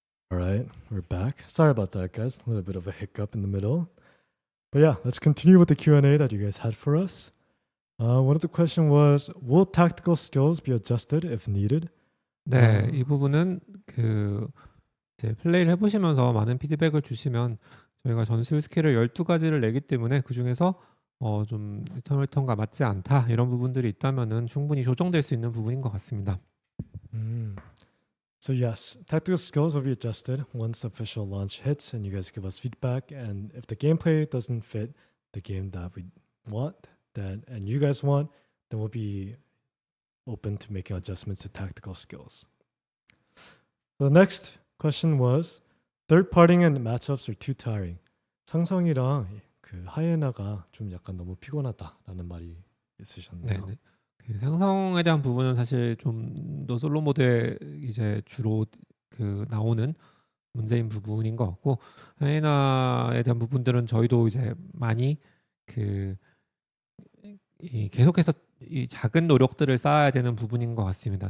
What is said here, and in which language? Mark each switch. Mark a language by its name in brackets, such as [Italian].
[English] All right, we're back. Sorry about that, guys. A little bit of a hiccup in the middle. But yeah, let's continue with the Q&A that you guys had for us. One of the question was, will tactical skills be adjusted if needed? [Korean] 네, 이 부분은 그 이제 플레이를 해보시면서 많은 피드백을 주시면 저희가 전술 스킬을 12가지를 내기 때문에 그 중에서 좀 리턴 리턴과 맞지 않다 이런 부분들이 있다면은 충분히 조정될 수 있는 부분인 것 같습니다. [English] So yes, tactical skills will be adjusted once official launch hits and you guys give us feedback. And if the gameplay doesn't fit the game that we want, and you guys want, then we'll be open to making adjustments to tactical skills. The next question was, third partying and matchups are too tiring. [Korean] 상성이랑 그 하이에나가 좀 약간 너무 피곤하다라는 말이 있으셨네요. 네. 그 상성에 대한 부분은 사실 좀 더 솔로 모드에 이제 주로 그 나오는 문제인 부분인 것 같고, 하이에나에 대한 부분들은 저희도 이제 많이 계속해서 이 작은 노력들을 쌓아야 되는 부분인 것 같습니다.